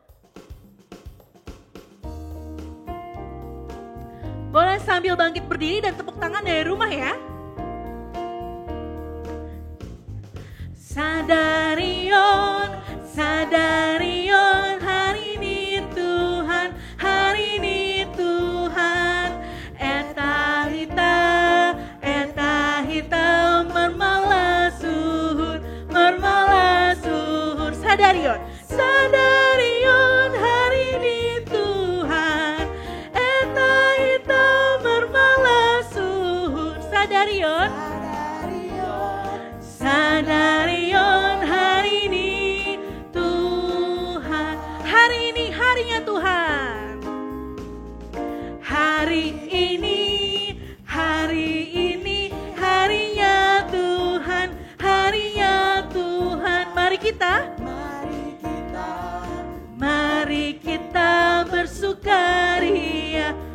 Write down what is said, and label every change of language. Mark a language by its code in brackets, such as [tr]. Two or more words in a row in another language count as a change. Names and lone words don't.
[id] Boleh sambil bangkit berdiri dan tepuk tangan dari rumah ya. [bts] Sadarion, Sadarion, [id] hari ini Tuhan, hari ini Tuhan. [bts] Eta hita, mermala suhur, Sadarion, Sadarion, [id] hari ini Tuhan. [bts] Eta hita, mermala suhur, Sadarion. Sadarion, [id] hari ini Tuhan. Hari ini harinya Tuhan. Hari ini harinya Tuhan. Harinya Tuhan. Mari kita bersukaria.